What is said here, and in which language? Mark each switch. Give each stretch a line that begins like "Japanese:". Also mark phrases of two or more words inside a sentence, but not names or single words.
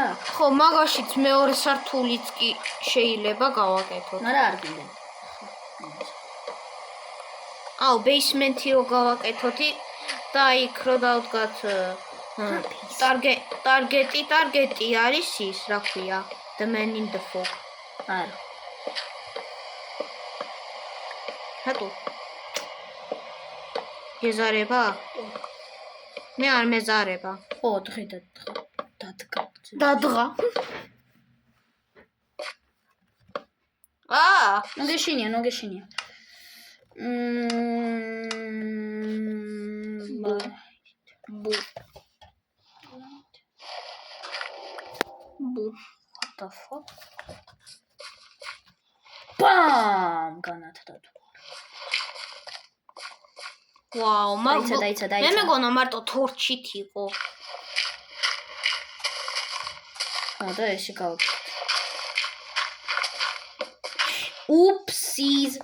Georgian: ხო, მაგაშიც მეორე სართულიც კი შეიძლება გავაკეთოთ. მაგრამ არ გინდა. აუ, ბეისმენტი რო გავაკეთოთი და იქ რო დავდგათ ტარგეტი არის ის, რა ქვია?
English: The Man in the Fog.
Georgian: არა. რატო? გეზარება? მე არ მეზარება. ხო, დღე დადგა. დადღა. ნოგეშინია. ბუ.
English: What the fuck? Bam!
Georgian: განათდა თუ. ვაუ, დაიცა. მე მეგონა მარტო თორჩით იყო. და ესე გავაკეთე.
English: Oopsies.